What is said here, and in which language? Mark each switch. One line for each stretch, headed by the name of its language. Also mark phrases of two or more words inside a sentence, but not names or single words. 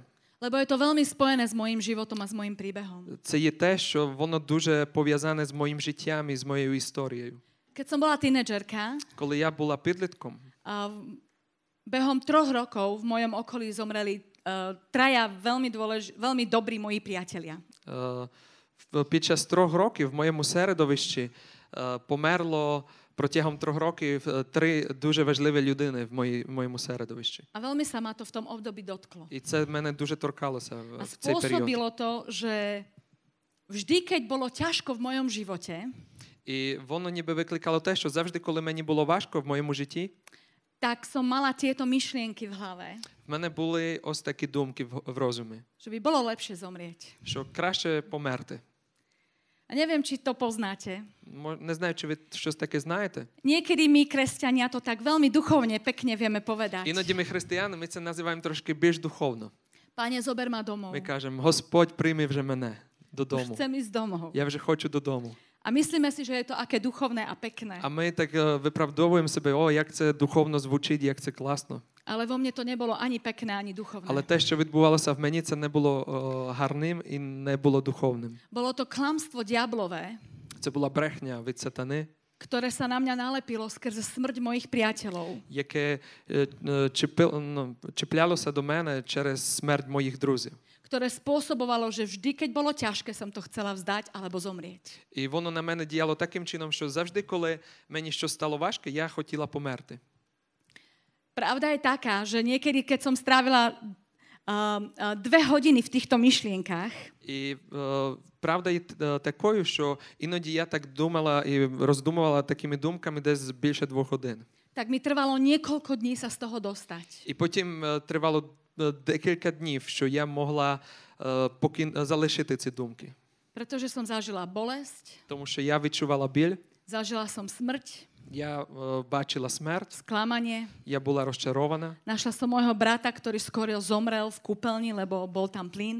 Slovak: lebo je to veľmi spojené s mojím životom a s mojím príbehom.
Ukrainian: це є те, що воно дуже пов'язане з моїм життям і з моєю історією.
Slovak: Keď som bola tínedžerka,
Ukrainian: Коли я була підлітком,
Slovak: behom 3 rokov v mojom okolí zomreli traja veľmi dobrí moji priatelia.
Ukrainian: під час 3 років в моєму середовищі померло протягом 3 років 3 дуже важливі людини в моєму середовищі.
Slovak: A veľmi sa ma to v tom období dotklo.
Ukrainian: І це мене дуже торкалося
Slovak: A
Ukrainian: в цей період.
Slovak: spôsobilo to, že vždy, keď bolo ťažko v mojom živote,
Ukrainian: І воно ніби викликало те, що завжди, коли мені було важко в моєму житті,
Slovak: tak som mala tieto myšlienky v hlave,
Ukrainian: в мене були ось такі думки в розумі,
Slovak: že by bolo lepšie zomrieť.
Ukrainian: що краще померти.
Slovak: A neviem, či to poznáte.
Ukrainian: Не знаю, чи ви щось таке знаєте.
Slovak: Niekedy my, kresťania, to tak veľmi duchovne, pekne vieme povedať.
Ukrainian: Іноді ми християни, ми це називаємо трошки більш духовно.
Slovak: Pane, zober ma domov.
Ukrainian: Ми кажемо, Господь, прийми вже мене
Slovak: Už
Ukrainian: додому.
Slovak: chcem ísť domov.
Ukrainian: Я вже хочу додому.
Slovak: A myslíme si, že je to aké duchovné a pekné.
Ukrainian: А ми так виправдовуємо себе, о, як це духовно звучить, як це класно.
Slovak: Ale vo mne to nebolo ani pekné, ani duchovné.
Ukrainian: Але те, що відбувалося в мені, це не було гарним і не було духовним.
Slovak: Bolo to klamstvo diablové,
Ukrainian: Це була брехня від сатани,
Slovak: ktoré sa na mňa nalepilo skrze smrť mojich priateľov.
Ukrainian: яке чіплялося до мене через смерть моїх друзів.
Slovak: Ktoré spôsobovalo, že vždy, keď bolo ťažké, som to chcela vzdať alebo zomrieť.
Ukrainian: І воно на мене діяло таким чином, що завжди, коли мені щось стало важке, я хотіла померти.
Slovak: Pravda je taká, že niekedy, keď som strávila 2 hodiny v týchto myšlienkach,
Ukrainian: І правда є такою, що іноді я так думала і роздумувала такими думками десь більше 2 годин.
Slovak: tak mi trvalo niekoľko dní sa z toho dostať.
Ukrainian: І потім тривало декілька днів, що я могла залишити ці думки.
Slovak: Pretože som zažila bolesť,
Ukrainian: Тому що я відчувала біль,
Slovak: zažila som smrť,
Ukrainian: я бачила смерть,
Slovak: sklamanie.
Ukrainian: я була розчарована.
Slovak: Našla som môjho brata, ktorý skoro zomrel v kúpeľni, lebo bol tam plyn.